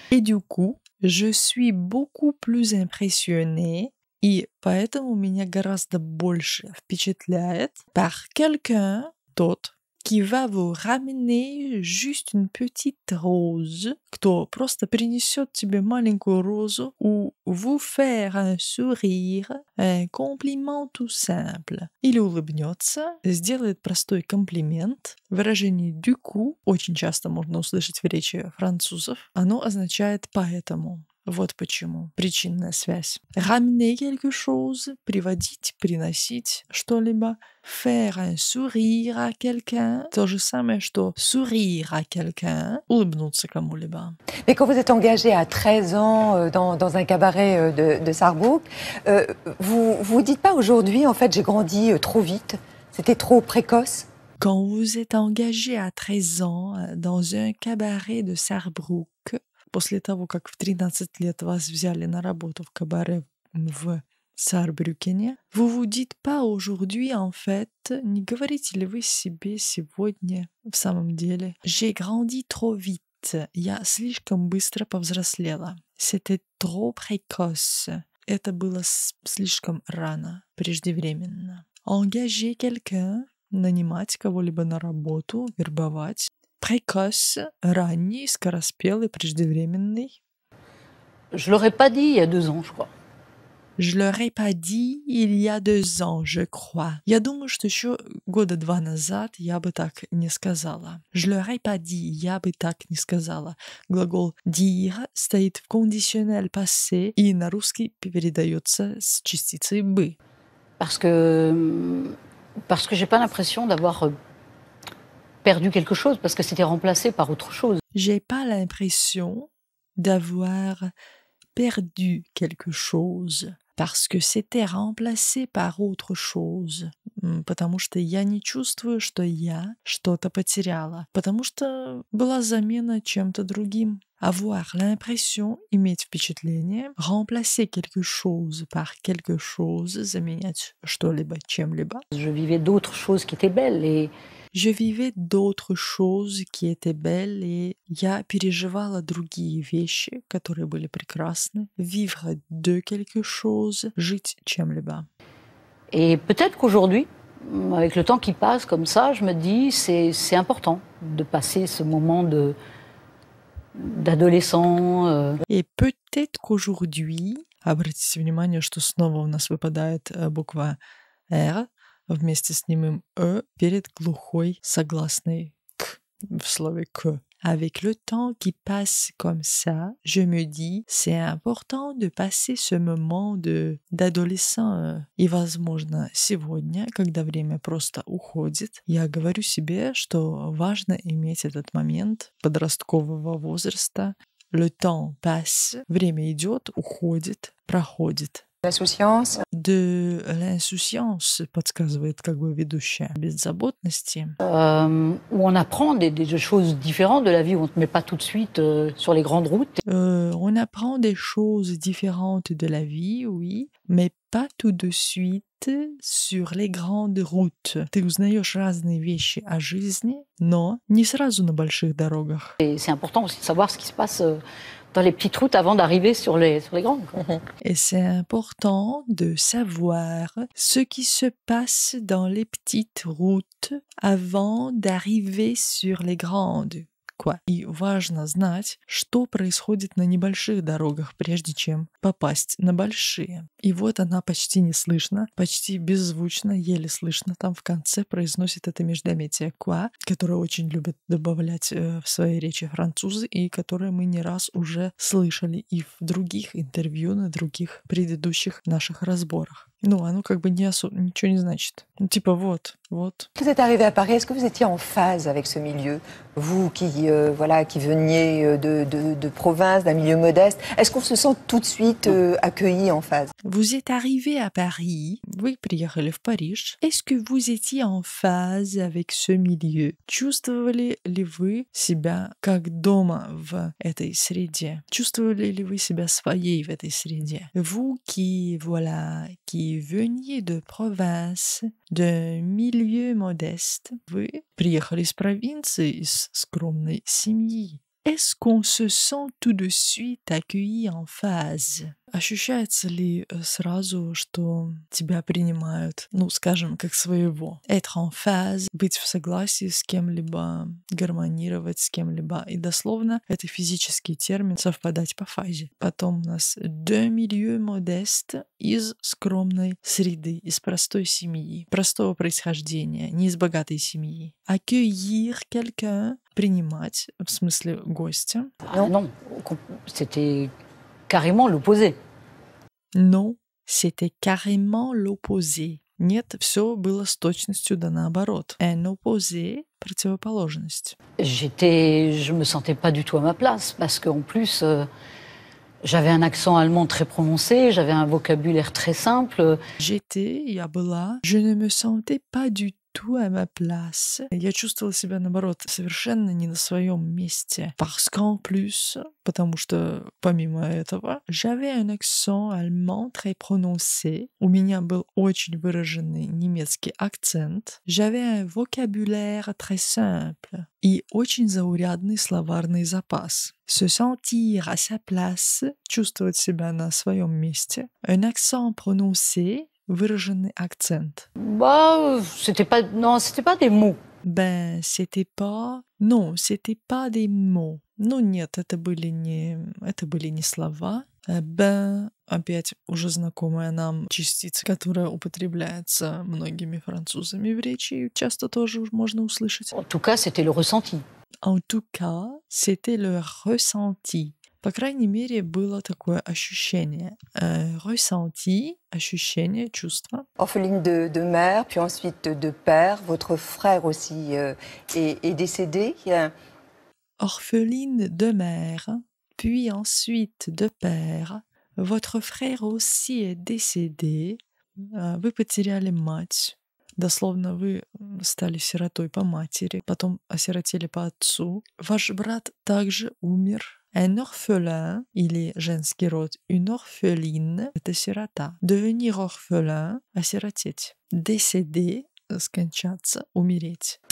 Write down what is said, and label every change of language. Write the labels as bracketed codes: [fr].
[fr] Et du coup, je suis beaucoup plus impressionnée, [ru] и поэтому меня гораздо больше впечатляет [fr] par quelqu'un, [ru] тот, [fr] qui va vous ramener juste une petite rose, [ru] кто просто принесет тебе маленькую розу, [fr] ou vous faire un sourire, un compliment tout simple, [ru] или улыбнется, сделает простой комплимент. Выражение [fr] du coup [ru] очень часто можно услышать в речи французов. Оно означает поэтому. Вот почему. Причинная связь. [fr] Ramener quelque chose, [ru] приводить, приносить что-либо. [fr] Faire un sourire à quelqu'un. [ru] То же самое, что [fr] sourire à quelqu'un. [ru] Улыбнуться кому-либо. [fr] Mais quand vous êtes engagé à 13 ans dans un cabaret de Sarrebruck, vous dites pas aujourd'hui, en fait, j'ai grandi trop vite, c'était trop précoce? Quand vous êtes engagé à 13 ans dans un cabaret de Sarrebruck, [ru] после того, как в 13 лет вас взяли на работу в кабаре в Саарбрюкене, [fr] vous vous dites pas aujourd'hui, en fait, [ru] не говорите ли вы себе сегодня, в самом деле, [fr] j'ai grandi trop vite, [ru] я слишком быстро повзрослела. [fr] C'était trop précoce. [ru] Это было слишком рано, преждевременно. [fr] Engager quelqu'un, [ru] нанимать кого-либо на работу, вербовать. Précoce, ранний, скороспелый, преждевременный. [fr] Je l'aurais pas dit il y a 2 ans, je crois. Je l'aurais pas dit il y a 2 ans, je crois. [ru] Я думаю, что еще года 2 назад я бы так не сказала. [fr] Je l'aurais pas dit, [ru] я бы так не сказала. Глагол dire стоит в conditionnel passé и на русский передается с частицей бы. [fr] Parce que j'ai pas l'impression d'avoir perdu quelque chose, parce que c'était remplacé par autre chose. J'ai pas l'impression d'avoir perdu quelque chose, parce que c'était remplacé par autre chose. [ru] Потому что я не чувствую, что я что-то потеряла. Потому что была замена чем-то другим. [fr] Avoir l'impression, [ru] иметь впечатление, [fr] remplacer quelque chose par quelque chose, [ru] заменять что-либо чем-либо. [fr] Je vivais d'autres choses qui étaient belles et Je vivais d'autres choses qui étaient belles, et [ru] я переживала другие вещи, которые были прекрасны. [fr] Vivre de quelque chose, [ru] жить чем-либо. [fr] Et peut-être qu'aujourd'hui, avec le temps qui passe comme ça, je me dis c'est important de passer ce moment d'adolescent. Et peut-être qu'aujourd'hui, [ru] обратите внимание, что снова у нас выпадает буква «р», вместе с немым «э» перед глухой согласной «к» в слове «к». [fr] Avec le temps qui passe comme ça, je me dis, c'est important de passer ce moment d'adolescent. [ru] И, возможно, сегодня, когда время просто уходит, я говорю себе, что важно иметь этот момент подросткового возраста. [fr] Le temps passe, [ru] время идет, уходит, проходит. [fr] L'insouciance? De l'insouciance, [ru] подсказывает как бы ведущая, беззаботности. [fr] Où on apprend des choses différentes de la vie, où on ne te met pas tout de suite sur les grandes routes. On apprend des choses différentes de la vie, oui, mais pas tout de suite sur les grandes routes. [ru] Ты узнаешь разные вещи о жизни, но не сразу на больших дорогах. [fr] Et c'est important aussi de savoir ce qui se passe dans les petites routes avant d'arriver sur les grandes. Et c'est important de savoir ce qui se passe dans les petites routes avant d'arriver sur les grandes. [ru] И важно знать, что происходит на небольших дорогах, прежде чем попасть на большие. И вот она почти не слышно, почти беззвучно, еле слышно. Там в конце произносит это междометие «quoi», которое очень любят добавлять в своей речи французы, и которое мы не раз уже слышали и в других интервью, на других предыдущих наших разборах. Ну, оно как бы ничего не значит. Ну, типа вот. [fr] Vous êtes arrivé à Paris, est-ce que vous étiez en phase avec ce milieu? Vous qui veniez de province, d'un milieu modeste, est-ce qu'on se sent tout de suite accueilli en phase? Vous êtes arrivé à Paris, [ru] вы приехали в Париж. [fr] Est-ce que vous étiez en phase avec ce milieu? [ru] Чувствовали ли вы себя как дома в этой среде? Чувствовали ли вы себя своей в этой среде? [fr] Vous qui veniez de province, d'un milieu modeste, [ru] вы приехали из провинции, из скромной семьи. [fr] Est-ce qu'on se sent tout de suite accueilli en phase? [ru] Ощущается ли сразу, что тебя принимают, скажем, как своего? [fr] Être en phase, [ru] быть в согласии с кем-либо, гармонировать с кем-либо. И дословно это физический термин «совпадать по фазе». Потом у нас [fr] de milieu modeste, [ru] из скромной среды, из простой семьи, простого происхождения, не из богатой семьи. [fr] Accueillir quelqu'un, [ru] принимать, в смысле гостя. [fr] Non, c'était carrément l'opposé. Non, c'était carrément l'opposé. [ru] Нет, все было с точностью да наоборот. [fr] Un opposé – [ru] противоположность. [fr] Je me sentais pas du tout à ma place parce qu'en plus, j'avais un accent allemand très prononcé, j'avais un vocabulaire très simple. [ru] Я была, [fr] je ne me sentais pas du tout à ma place. [ru] Я чувствовала себя, наоборот, совершенно не на своем месте. [fr] Parce qu'en plus, [ru] потому что, помимо этого, [fr] j'avais un accent allemand très prononcé. [ru] У меня был очень выраженный немецкий акцент. [fr] J'avais un vocabulaire très simple. [ru] И очень заурядный словарный запас. [fr] Se sentir à sa place, [ru] чувствовать себя на своем месте. [fr] Un accent prononcé, [ru] выраженный акцент. [fr] Bah, c'était pas des mots. Ben, c'était pas... Non, c'était pas des mots. [ru] Ну нет, это были не слова. [fr] Ben, [ru] опять уже знакомая нам частица, которая употребляется многими французами в речи, и часто тоже можно услышать. [fr] En tout cas, c'était le ressenti. En tout cas, c'était le ressenti. [ru] По крайней мере, было такое ощущение. [fr] Ressenti, [ru] ощущение, чувство. [fr] Orpheline de mère, puis ensuite de père. Votre frère aussi est décédé. Orpheline de mère, puis ensuite de père. Votre frère aussi est décédé. [ru] Вы потеряли мать. Дословно, вы стали сиротой по матери, потом осиротели по отцу. Ваш брат также умер. [fr] Un orphelin, il est [ru] женский род. [fr] Une orpheline, [ru] это сирота. [fr] Devenir orphelin, [ru] осиротеть. [fr] Décéder, [ru] скончаться, умереть.